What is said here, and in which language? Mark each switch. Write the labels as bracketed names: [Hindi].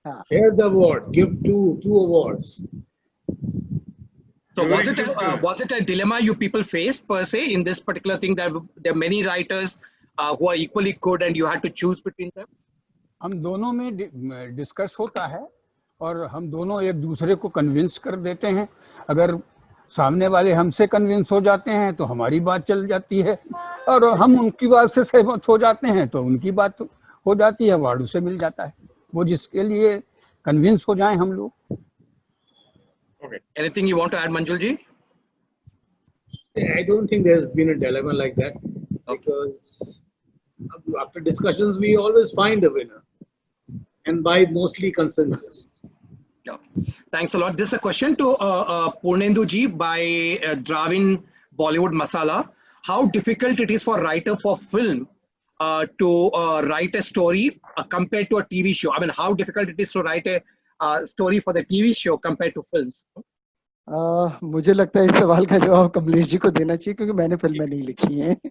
[English] Share the award. Give two awards. So was it a dilemma you people faced per se in this particular thing, that there are many writers who are equally good and you had to choose between them? [Hindi] हम दोनों में discuss होता है और हम दोनों एक दूसरे को कन्विंस कर देते हैं. अगर सामने वाले हमसे कन्विंस हो जाते हैं तो हमारी बात चल जाती है, और हम उनकी बात से सहमत हो जाते हैं तो उनकी बात हो जाती है, अवार्ड उसे मिल जाता है, वो जिसके लिए कन्विंस हो जाएं हम लोग. [English] Okay. Anything you want to add, Manjul ji? I don't think there's been a dilemma like that, because after discussions we always find a winner, and by mostly consensus. Yeah. Thanks a lot. This is a question to Purnendu ji by Dravin Bollywood Masala. How difficult it is for a writer for film to write a story compared to a TV show? I mean, how difficult it is to write a story for the TV show compared to films? [Hindi] मुझे लगता है इस सवाल का जवाब कमलेश जी को देना चाहिए, क्योंकि मैंने फिल्में नहीं लिखी हैं.